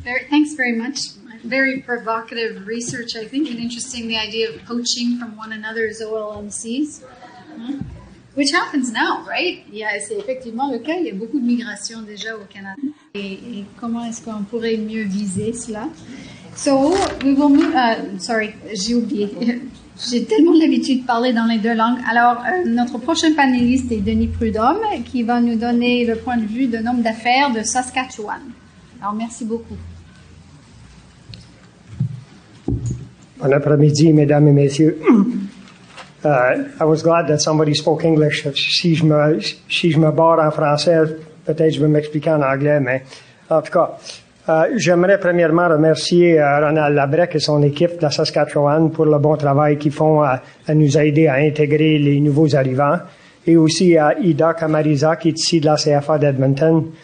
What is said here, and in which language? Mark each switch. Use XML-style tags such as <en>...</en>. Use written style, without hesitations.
<en>Thanks very much. Very provocative research, I think, and interesting, the idea of poaching from one another's OLMCs, which happens now, right?</en> <fr>C'est effectivement le cas. Il y a beaucoup de migration déjà au Canada. Et comment est-ce qu'on pourrait mieux viser cela?</fr> <en>So, we will move, sorry,</en> <fr>j'ai oublié. J'ai tellement l'habitude de parler dans les deux langues. Alors, notre prochain panéliste est Denis Prudhomme, qui va nous donner le point de vue d'un homme d'affaires de Saskatchewan. Alors, merci beaucoup. Bon après-midi, mesdames et messieurs.</fr> <en>I was glad that somebody spoke English.</en> <fr>Si je me barre en français, peut-être je vais m'expliquer en anglais, mais en tout cas, j'aimerais premièrement remercier Ronald Labrec et son équipe de la Saskatchewan pour le bon travail qu'ils font à nous aider à intégrer les nouveaux arrivants, et aussi à Ida Kamariza qui est ici de la CFA d'Edmonton.</fr>